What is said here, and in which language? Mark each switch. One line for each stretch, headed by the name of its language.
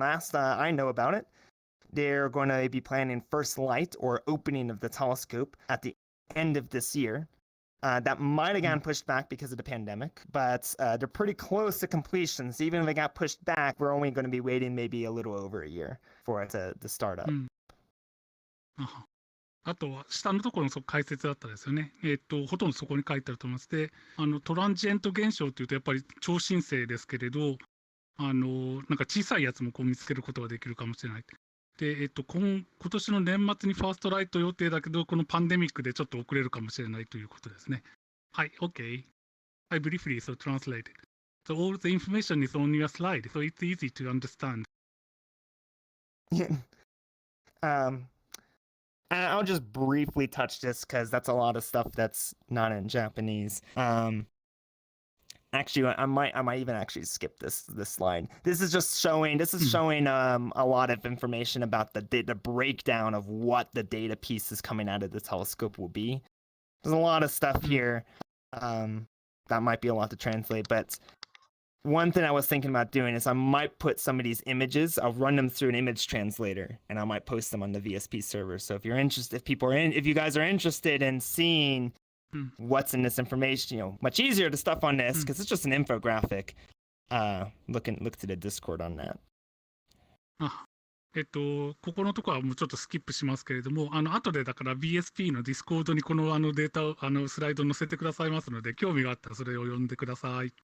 English: Last I know about it, they're going to be planning first light or opening of the telescope at the end of this year. That might have gotten pushed back because of the pandemic, but they're pretty close to completion. So even if it got pushed back, we're only going to be waiting maybe a little over a year for it to start up.
Japanese: あとは下のところの解説だったですよね。ほとんどそこに書いてあると思います。で、トランジエント現象というとやっぱり超新星ですけれど、なんか小さいやつもこう見つけることができるかもしれない。で、今年の年末にファーストライト予定だけど、このパンデミックでちょっと遅れるかもしれないということですね。はい、OK.
English: I briefly so translated. So all the information is on your slide, so it's easy to understand. I'll just briefly touch this because that's a lot of stuff that's not in Japanese. Actually, I might even actually skip this slide. This is showing a lot of information about the breakdown of what the data pieces coming out of the telescope will be. There's a lot of stuff here that might be a lot to translate, but one thing I was thinking about doing is I might put some of these images, I'll run them through an image translator, and I might post them on the VSP server. So if you're interested, if you guys are interested in seeing what's in this information, much easier to stuff on this because it's just an infographic. Look to the Discord on that.
Japanese: ここのところはもうちょっとスキップしますけれども、後でだから VSP のディスコードにこのデータをスライド載せてくださいますので、興味があったらそれを読んでください。